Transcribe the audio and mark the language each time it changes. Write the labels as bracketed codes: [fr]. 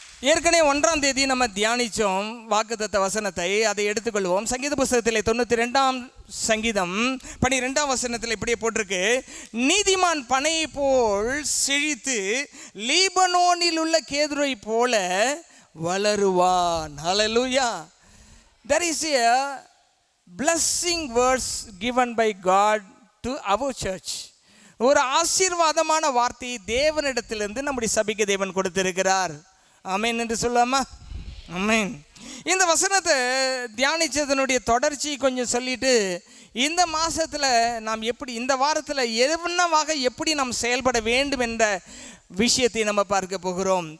[ta] ஏற்கனவே 1ஆம் தேதி நம்ம தியானித்தோம் வாக்குத்தத்த வசனத்தை. அதை எடுத்துக்கொள்வோம். சங்கீத புஸ்தகத்தில் 92ஆம் சங்கீதம் 12ஆம் வசனத்தில் இப்படியே போட்டிருக்கு, நீதிமான் பனையை போல் செழித்து லீபனோனில் உள்ள கேதுரை போல வளருவான். ஹல்லேலூயா. [en] There is a blessing verse given by God to our church. [ta] ஒரு ஆசீர்வாதமான வார்த்தையை தேவனிடத்திலிருந்து நம்முடைய சபைக்கு தேவன் கொடுத்திருக்கிறார். ஆமென் என்று சொல்லாமா? ஆமென். இந்த வசனத்தை தியானித்ததனுடைய தொடர்ச்சி கொஞ்சம் சொல்லிட்டு, இந்த மாதத்தில் நாம் எப்படி, இந்த வாரத்தில் என்னவாக எப்படி நாம் செயல்பட வேண்டும் என்ற விஷயத்தை நம்ம பார்க்க போகிறோம்.